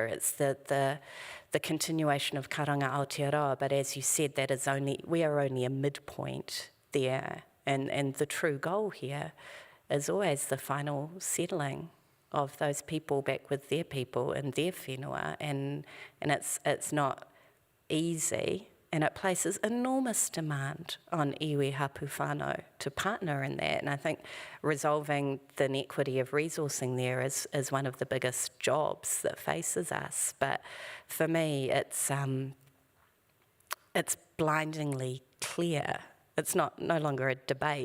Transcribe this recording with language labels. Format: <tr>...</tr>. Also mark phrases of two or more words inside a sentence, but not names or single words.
<en>It's the continuation of Karanga Aotearoa, but as you said, we are only a midpoint there, and the true goal here is always the final settling of those people back with their people and their whenua, and it's not easy. And it places enormous demand on</en> <mi>iwi hapu whānau</mi> <en>to partner in that. And I think resolving the inequity of resourcing there is one of the biggest jobs that faces us. But for me, it's blindingly clear. It's no longer a debate.</en>